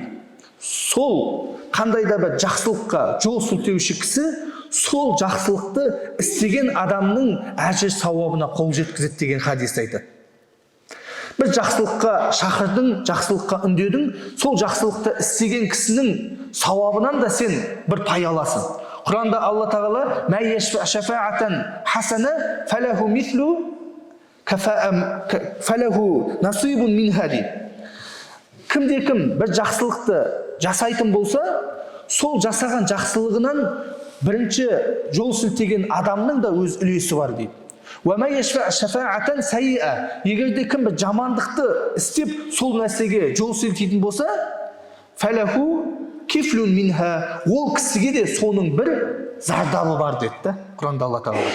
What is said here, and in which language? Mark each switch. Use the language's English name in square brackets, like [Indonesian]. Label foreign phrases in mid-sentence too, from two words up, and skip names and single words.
[Kazakh] Сол қандай да бір жақсылыққа жол сілтеуші кісі сол жақсылықты істеген адамның әжір сауабына қол жеткізеді деген хадисті айтады. Бір жақсылыққа шақырдың, жақсылыққа үндедің, сол жақсылықты істеген кісінің сауабынан да сен бір пай аласың. Құранда Алла тағала [Arabic] "ما يشفع شفاعة حسنة فله مثل فله نصيب منها" [Kazakh] дейді. Кімде-кім бір жақсылықты жасайтын болса, сол жасаған жақсылығынан бірінші жол сілтеген адамның да өз үлесі бар дейді. Егер де кім бір жамандықты істеп, сол нәрсеге жол сілтейтін болса, [Arabic] كفل منها, [Kazakh] ол кісіге де соның бір зардабы бар деді Құранда Алла тағала.